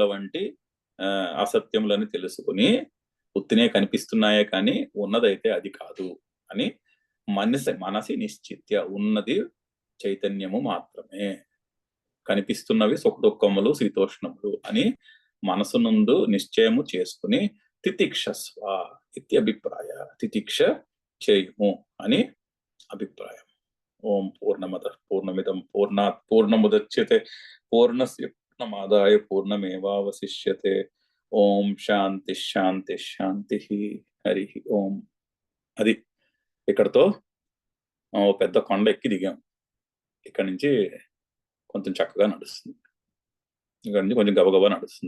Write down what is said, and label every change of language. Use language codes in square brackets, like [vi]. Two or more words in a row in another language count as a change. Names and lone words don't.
[te] వంటి అసత్యములను తెలుసుకుని ఉత్తినే కనిపిస్తున్నాయే కానీ ఉన్నదైతే అది కాదు అని [sa] మనసి నిశ్చిత్య, [te] ఉన్నది చైతన్యము మాత్రమే, కనిపిస్తున్నవి సుఖదుఖములు శీతోష్ణములు అని మనసు నందు నిశ్చయము చేసుకుని [sa] తితిక్షస్వ ఇత్యభిప్రాయ, [te] తితిక్ష చేయుము అని అభిప్రాయం. [sa] ఓం పూర్ణమద పూర్ణమిదం పూర్ణాత్ పూర్ణముదచ్యతే పూర్ణస్య పూర్ణమాదాయ పూర్ణమేవావశిష్యతే. ఓం శాంతి శాంతి శాంతి. హరి ఓం. [te] అది ఇక్కడతో పెద్ద కొండ ఎక్కి దిగాం. ఇక్కడ నుంచి కొంచెం చక్కగా నడుస్తుంది, ఇక్కడ నుంచి కొంచెం గబగబా నడుస్తుంది.